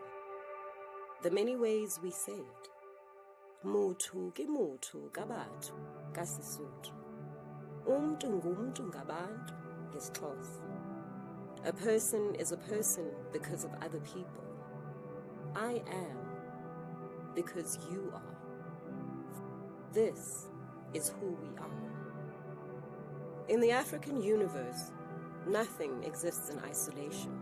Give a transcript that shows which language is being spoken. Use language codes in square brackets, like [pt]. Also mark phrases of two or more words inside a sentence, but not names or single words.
[en] The many ways we say it. [st] Mutu ki mutu gabantu kaSesotho. [xh] Umntu ngumntu ngabantu ngesiXhosa. [en] A person is a person because of other people. I am because you are. This is who we are. In the African universe, nothing exists in isolation.